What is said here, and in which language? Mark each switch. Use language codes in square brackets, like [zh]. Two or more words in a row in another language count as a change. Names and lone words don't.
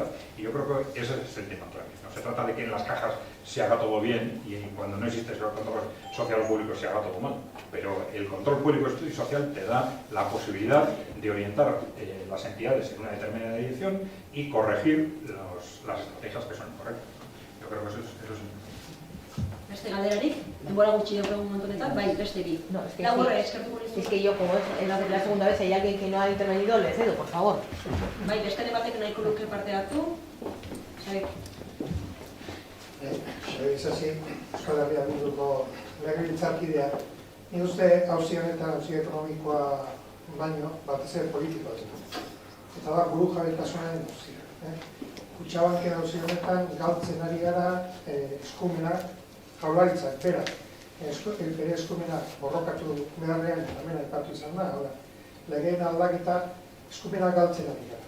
[es] Y yo creo que ese es el tema clave. No se trata de que en las cajas se haga todo bien y cuando no existe ese control social o público se haga todo mal. Pero el control público y social te da la posibilidad de orientar las entidades en una determinada dirección y corregir las estrategias que son incorrectas. Yo creo que eso es importante. [eu] Beste galderarik, denbora gutxi daukagu momentu honetan, bai, beste bi. [es] No, es que [eu] Laburra, [es] sí. [eu] eskertuko nizu. [es] Es que yo, como es la segunda vez, hay alguien que no ha intervenido, le cedo, por favor. [eu] Bai, beste batek nahiko luke parte hartu. Saik. Isasi, Euskal Herria Bilduko legebiltzarkideak, nik uste auzi honetan, auzi ekonomikoa baino, batez ere politikoa dira. Eta da, buru jabetasunaren auzia. Kutxabanken auzi honetan, galtzen ari gara eskumenak, jaurlaritzak, berak, bere eskumenak borrokatu beharrean, hemen aipatu izan da, legeen aldaketa eskumenak galtzen ari gara.